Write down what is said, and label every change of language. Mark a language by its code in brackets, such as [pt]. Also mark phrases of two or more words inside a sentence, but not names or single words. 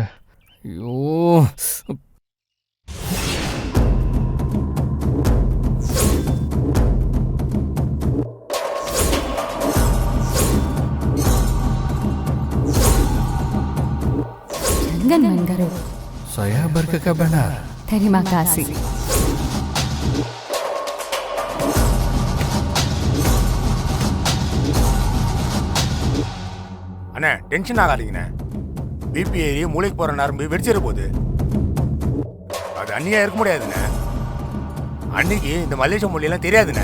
[ta] ஐயோ, [ms] Jangan mengaruh. saya berkata benar. Terima kasih. [ta] அண்ணே டென்ஷன் ஆகாதீங்கண்ணே. பிபி ஏறி மூளைக்கு போகிற நரம்பு வெடிச்சிட போகுது. அது அண்ணியாக இருக்க முடியாதுண்ணே. அன்னைக்கு இந்த மலேசியா மொழியெல்லாம் தெரியாதுண்ணே.